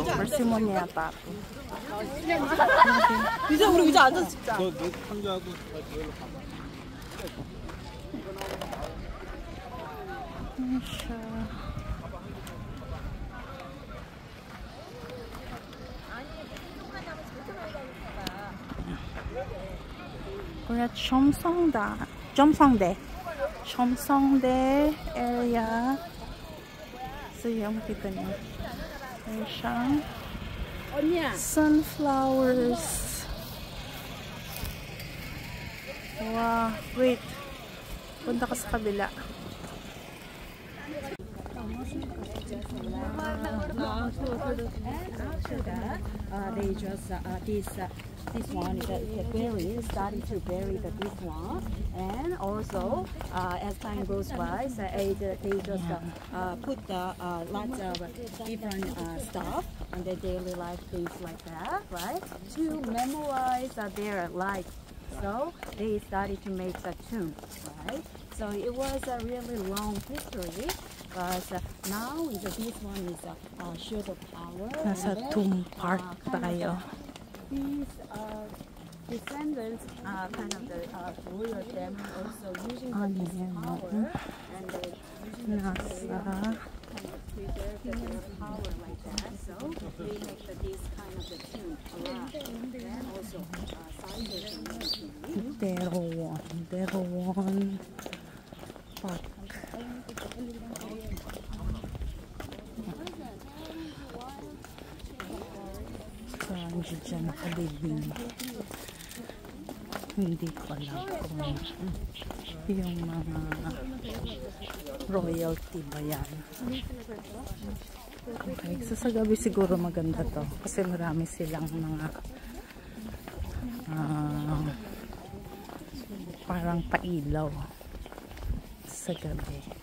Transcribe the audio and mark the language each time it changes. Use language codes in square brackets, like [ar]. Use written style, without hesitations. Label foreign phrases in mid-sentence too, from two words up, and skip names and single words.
[tl] Persimmon yata ito. [ko] 이제 우리 의자 앉아서 찍자. 너 상자하고 저기로 가봐. [tl] Ano siya? [en] We're at Cheomsongde area. [tl] So yung makita niyo. Ayan siyang sunflowers. [en] Wow, wait. [tl] Punta ka sa kabila. [en] They just this this one, the berry starting to bury this one, and also as time goes by, so they just put lots of different stuff on their daily life, things like that, right? To memorize their life. So they started to make the tomb, right? So it was a really long history, but now this one is show the power. [tl] Nasa tomb part tayo. [en] These descendants, kind of the royal family, also using this power, and they [tl] Nasa [en] preserve their power like that. So they make this kind of the tomb alive, and also sizes and everything. Derowan Park. So, [tl] andyan dyan nakalibing. Hindi ko alam kung yung mga royalty ba yan. Okay, so sa gabi siguro maganda to kasi marami silang mga parang pailaw sa gabi.